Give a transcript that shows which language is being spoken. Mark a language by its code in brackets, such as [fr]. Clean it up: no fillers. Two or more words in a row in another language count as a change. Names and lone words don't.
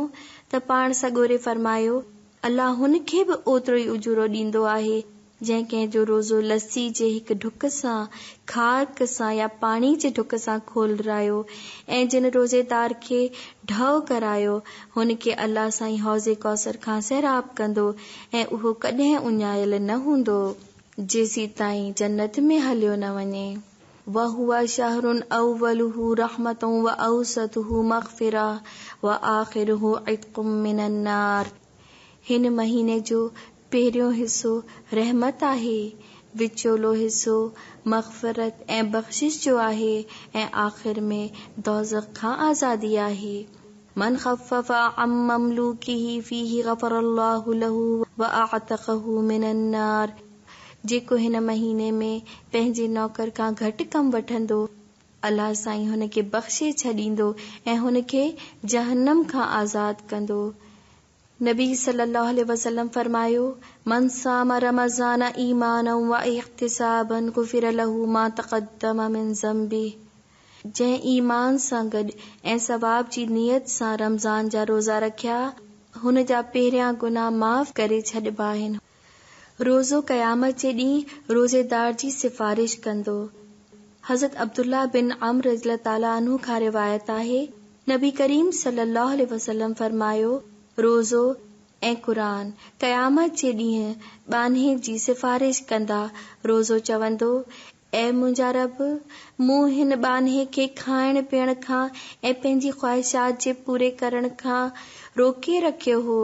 [sd] त पाण सगोरे फरमायो, अल्लाह हुन खे बि ओतिरो ई उजूरो ॾींदो आहे जंहिं कंहिंजो रोज़ो लस्सी जे हिकु ढुक सां, खारक सां या पाणी जे ढुक सां खोलरायो ऐं जिन रोज़ेदार खे ढव करायो हुन खे अल्लाह साईं हौज़े कौसर खां सैराब कंदो ऐं उहो कॾहिं उञायल न हूंदो जेसी ताईं जन्नत में हलियो न वञे। [ar] وهو شهر أوله رحمة وأوسطه مغفرة وآخره عتق من النار. [sd] हिन महीने जो पहिरियों हिस्सो रहमत आहे, विचोलो हिस्सो मग़फ़िरत ऐं बख़्शिश जो आहे ऐं आख़िर में दोज़ख खां आज़ादी आहे। [ar] من خفف عن مملوكه فيه غفر الله له وأعتقه من النار. [sd] जेको हिन महीने में पंहिंजे नौकर खां घटि कम वठंदो, अल्लाह साईं हुन खे बख़्शे छॾींदो ऐं हुन खे जहन्नम खां आज़ाद कंदो। नबी [ar] صلى الله عليه وسلم [sd] फरमायो, [ar] من صام رمضان إيمانا واحتسابا غفر له ما تقدم من ذنبه. [sd] जंहिं ईमान सां गॾु ऐं सवाब जी नियत सां रमज़ान जा रोज़ा रखिया, हुन जा पहिरियां गुनाह माफ़ करे छॾिबा आहिनि। रोज़ो क़यामत जे ॾींहुं रोज़ेदार जी सिफ़ारिश कंदो। हज़रत अब्दुल्ला बिन अम्र [ar] رضي الله تعالى عنه [sd] खां रिवायत आहे, नबी करीम [ar] صلى الله عليه وسلم [sd] फरमायो, रोज़ो ऐं क़ुरान क़यामत जे ॾींहुं ॿान्हे जी सिफ़ारिश कंदा। रोज़ो चवंदो, ऐ मुंहिंजा रब, मूं हिन ॿान्हे खे खाइण पीअण खां ऐं पंहिंजी ख़्वाहिशात जे पूरे करण खां रोके रखियो हो।